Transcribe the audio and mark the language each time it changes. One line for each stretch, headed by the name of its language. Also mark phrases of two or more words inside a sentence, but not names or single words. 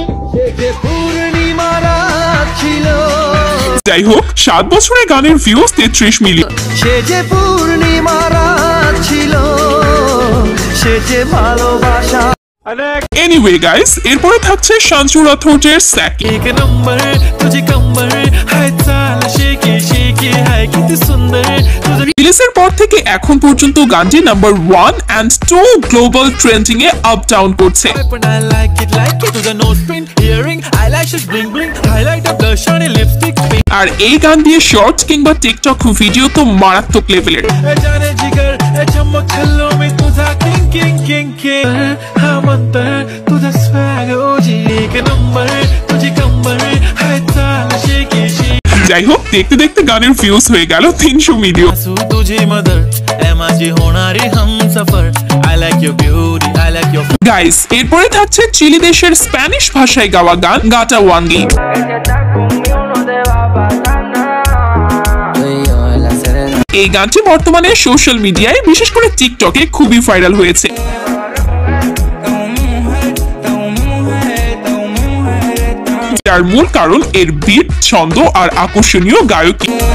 Bangla: সে যে পূর্ণিমা রাত ছিল, যাই হোক 7 বছরে গানের ভিউজ 33 মিলিয়ন। সে যে পূর্ণিমা রাত ছিল, সে যে ভালোবাসা।
English: anyway guys,
Bangla: এরপরে থাকছে সঞ্জু রাথোরের স্যাকি।
Marathi: एक नंबर तुझे कंबर हाय चाल शेकी शेकी हाय किती सुंदर तुझं
Bangla: রিলিজের পর থেকে এখন পর্যন্ত গানটি
English: number 1 and 2 global trending
Bangla: এ আপ ডাউন করছে।
Marathi: पण
English: I like it
Marathi: तुझं
English: nose print earring eyelashes bling bling highlight of blush on lipstick pink
Bangla: আর এই গান দিয়ে শর্টস কিংবা টিকটক ভিডিও তো মারাত্মক লেভেলের।
Marathi: जाने जिगर चमक छल्लों में तुझा
English: king king king king
Marathi: हम अंतर तुझा swag ओजी एक नंबर तुझे कंबर हाय चाल शेकी शेकी
Bangla: যাই হোক দেখতে দেখতে গানের ভিউজ হয়ে গেল 300 মিলিয়ন।
Marathi: आसू तुझी मदर ए माझी होणारी हमसफर
English: I like your beauty I like your
Bangla: গাইস এরপরে থাকছে চিলি দেশের স্প্যানিশ ভাষায় গাওয়া গান গাটা ওয়াঙ্গি। এই গানটি বর্তমানে
English: social media
Bangla: বিশেষ করে টিকটকে খুবই ভাইরাল হয়েছে। যার মূল কারণ এর বিট, ছন্দ আর আকর্ষণীয় গায়কী।